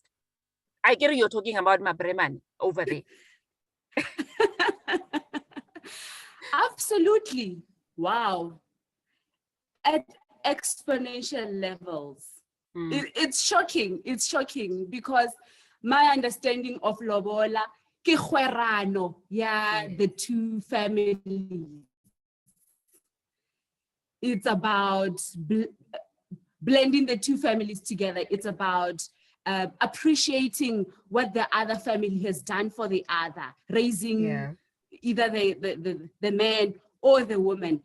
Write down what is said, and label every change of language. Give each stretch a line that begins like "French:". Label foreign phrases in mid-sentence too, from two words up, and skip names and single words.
English: I get you're talking about Mabreman over there. Absolutely. Wow. At exponential levels. It's shocking. It's shocking because my understanding of Lobola,
Northern Sotho: ke kgwerano,
English: the two families. It's about blending the two families together. It's about appreciating what the other family has done for the other, raising either the man or the woman.